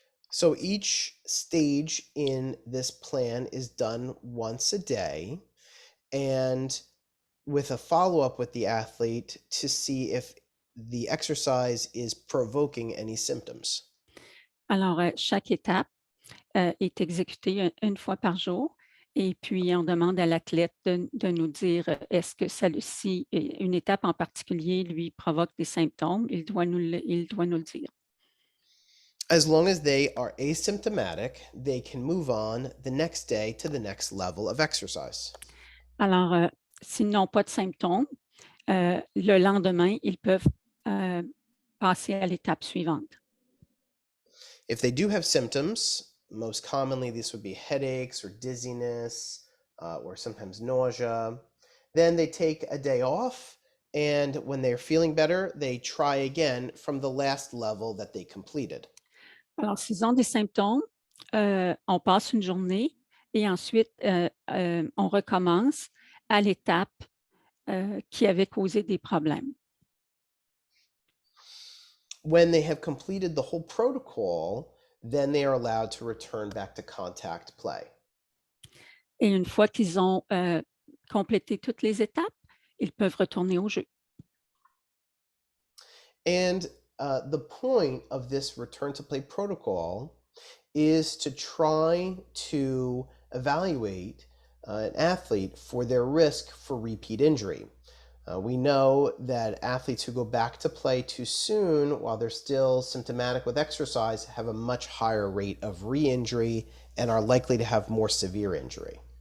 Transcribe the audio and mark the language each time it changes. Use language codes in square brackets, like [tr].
[en] So each stage in this plan is done once a day, and with a follow-up with the athlete to see if the exercise is provoking any symptoms. [fr] Alors, chaque étape est exécutée une fois par jour et puis on demande à l'athlète de nous dire est-ce que si une étape en particulier lui provoque des symptômes, il doit nous le dire. [en] As long as they are asymptomatic, they can move on the next day to the next level of exercise. [fr] Alors, s'ils n'ont pas de symptômes, le lendemain, ils peuvent passer à l'étape suivante. [en] If they do have symptoms, most commonly this would be headaches or dizziness or sometimes nausea, then they take a day off, and when they're feeling better, they try again from the last level that they completed. [fr] Alors, s'ils ont des symptômes, on passe une journée et ensuite, on recommence à l'étape qui avait causé des problèmes. [en] When they have completed the whole protocol, then they are allowed to return back to contact play. [fr] Et une fois qu'ils ont complété toutes les étapes, ils peuvent retourner au jeu. [en] And the point of this return to play protocol is to try to evaluate an athlete for their risk for repeat injury. We know that athletes who go back to play too soon while they're still symptomatic with exercise have a much higher rate of re-injury and are likely to have more severe injury.